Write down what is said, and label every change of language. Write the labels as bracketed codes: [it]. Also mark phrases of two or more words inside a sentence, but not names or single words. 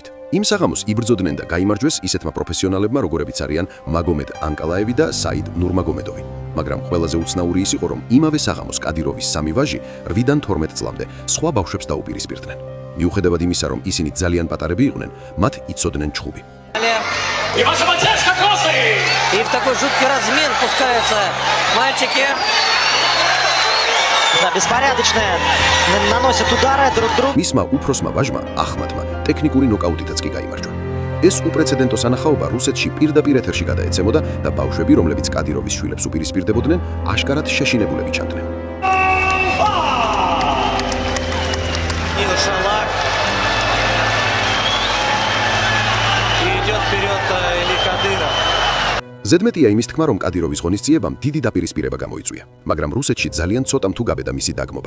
[ka] იმ საღამოს იბრძოდნენ და გაიმარჯვეს ისეთმა პროფესიონალებმა, როგორებიც არიან მაგომედ ანკალაევი და საიდ ნურმაგომედოვი. მაგრამ ყველაზე უცნაური ის იყო, რომ იმავე საღამოს კადიროვის სამი ვაჟი 8-დან 12 წლამდე სხვა ბავშვებს დაუპირისპირდნენ. მიუხედავად იმისა, რომ ისინი ძალიან патаრები იყვნენ, მათ იცოდნენ ჩხუბი. [ru] И в такой жуткий размен пускаются мальчики. Да, беспорядочно наносят удары друг другу. [ka] მისმა უფროსმა ვაჟმა ახმათმა ტექნიკური ნოკაუტითაც კი გაიმარჯვა. ეს უპრეცედენტო სანახაობა რუსეთში პირდაპირ ეთერში გადაეცემოდა და ბავშვები, რომლებიც კადიროვის შვილებს უპირისპირდებოდნენ, აშკარად შეშინებულები ჩანდნენ. ზედმეტია იმის თქმა, რომ კადიროვის ღონისძიებამ დიდი დაპირისპირება გამოიწვია, მაგრამ რუსეთში ძალიან ცოტამ თუ გაბედა მისი დაგმობა.